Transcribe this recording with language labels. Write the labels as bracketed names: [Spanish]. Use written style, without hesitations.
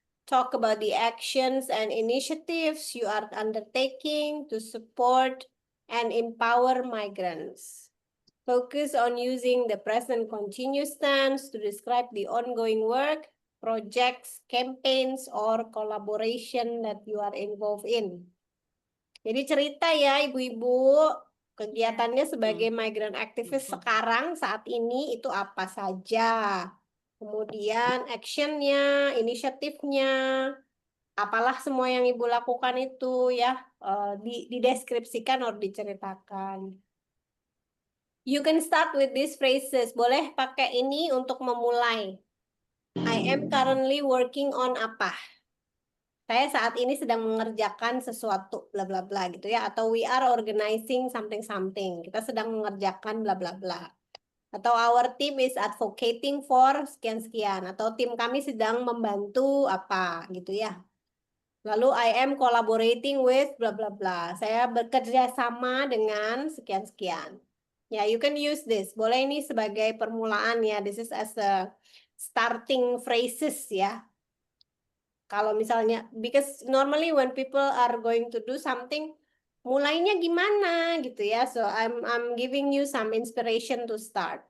[English] Talk about the actions and initiatives you are undertaking to support and empower migrants. Focus on using the present continuous tense to describe the ongoing work, projects, campaigns, or collaboration that you are involved in. [Indonesian] Jadi cerita ya ibu-ibu, kegiatannya sebagai migrant activist sekarang saat ini itu apa saja. Kemudian actionnya, inisiatifnya, apalah semua yang ibu lakukan itu ya, dideskripsikan atau diceritakan. [English] You can start with these phrases. [Indonesian] Boleh pakai ini untuk memulai. [English] I am currently working on apa? [Indonesian] Saya saat ini sedang mengerjakan sesuatu, bla bla bla gitu ya. Atau [English] we are organizing something something. [Indonesian] Kita sedang mengerjakan bla bla bla. [English] Atau our team is advocating for [Indonesian] sekian sekian. Atau tim kami sedang membantu apa gitu ya. [English] Lalu I am collaborating with bla bla bla. [Indonesian] Saya bekerja sama dengan sekian sekian. Ya, [English] you can use this. [Indonesian] Boleh ini sebagai permulaan ya. [English] This is as a starting phrases ya. [Indonesian] Kalau misalnya, [English] because normally when people are going to do something, [Indonesian] mulainya gimana gitu ya. [English] So I'm giving you some inspiration to start.